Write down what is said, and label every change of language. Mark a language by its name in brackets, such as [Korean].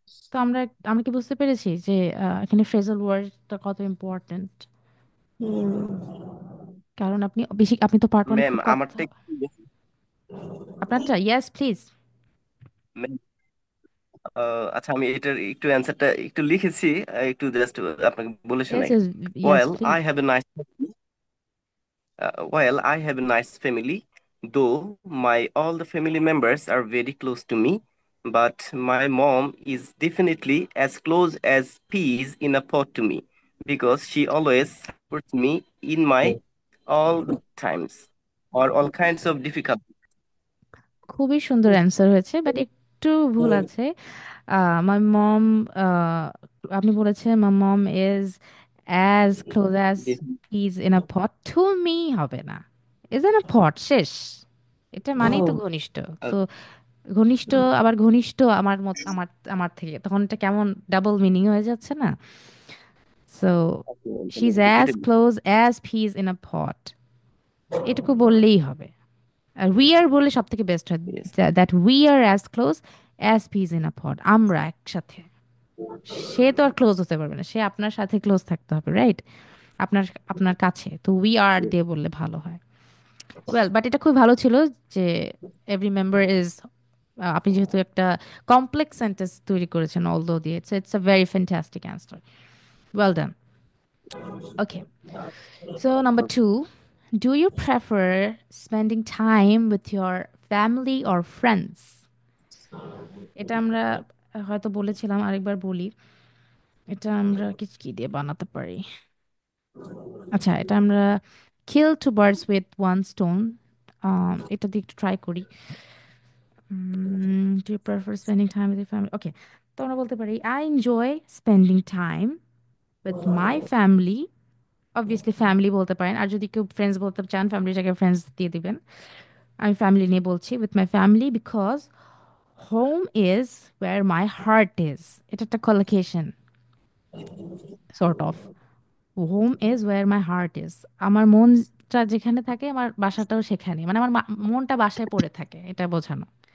[Bangla] তো আমরা আমরা কি বুঝতে পেরেছি যে এখানে ফ্রেজাল ওয়ার্ডটা কত ইম্পর্ট্যান্ট? কারণ আপনি তো পার্ট ওয়ানে ম্যাম খুব আমারটা কথা, একটু [English] আপনারটা yes please. [Bangla] ম্যাম, আচ্ছা আমি এটার একটু অ্যান্সারটা একটু লিখেছি, একটু জাস্ট আপনাকে বলে [English] yes [Bangla] শোনাই। [English] Yes well please. I have a nice well, I have a nice family, though my all the family members are very close to me, but my mom is definitely as close as peas in a pot to me because she always supports me in my all times or all kinds of difficulties. [Bangla] খুবই সুন্দর answer হয়েছে, but একটু ভুল আছে। [English] my mom, আপনি বলেছেন my mom is as close as is in a pot to me, [Bangla] হবে না। ইজ ইন আ পট শেষ, এটা মানেই তো ও ঘনিষ্ঠ। Uh, তো ঘনিষ্ঠ আবার ঘনিষ্ঠ আমার মত, আমার আমার থেকে তখন এটা কেমন ডাবল মিনিং হয়ে যাচ্ছে না? [English] so she is as [Bangla] এটা [English] close as peas in a pot, [Bangla] এটুকু বললেই হবে। আর উই আর বললে সব থেকে বেস্ট হয়, [English] yes, that we are as close as peas in a pod, [Bangla] আমরা একসাথে। সে তো আর ক্লোজ হতে পারবে না, সে আপনার সাথে ক্লোজ থাকতে হবে, রাইট? আপনার আপনার কাছে, তো উই আর দিয়ে বললে ভালো হয়। ওয়েল, বাট এটা খুব ভালো ছিল যে এভরি মেম্বার ইজ, আপনি যেহেতু একটা কমপ্লেক্স সেন্টেন্স তৈরি করেছেন অল দো দিয়ে, [English] It's a very fantastic answer. Well done. [Bangla] Okay, [English] so number two, do you prefer spending time with your family or friends? [Bangla] এটা আমরা হয়তো বলেছিলাম, আরেকবার বলি। এটা আমরা কি কি দিয়ে বানাতে পারি? আচ্ছা, এটা আমরা [English] kill two birds with one stone, [Bangla] এটা দিয়ে একটু ট্রাই করি। [English] Do you prefer spending time with your family? Okay, [Bangla] তো আমরা বলতে পারি [English] I enjoy spending time with my family. [Bangla] Obviously family বলতে পারেন, আর যদি কেউ ফ্রেন্ডস বলতে চান ফ্যামিলির জায়গায় ফ্রেন্ডস দিয়ে দিবেন। আমি ফ্যামিলি নিয়ে বলছি, [English] With my family because home is where my heart is. [Bangla] এটা একটা collocation sort of. [English] home is where my heart is, [Bangla] আমার মনটা যেখানে থাকে আমার বাসাটাও সেখানে, মানে আমার মনটা বাসায় পড়ে থাকে, এটা বোঝানো।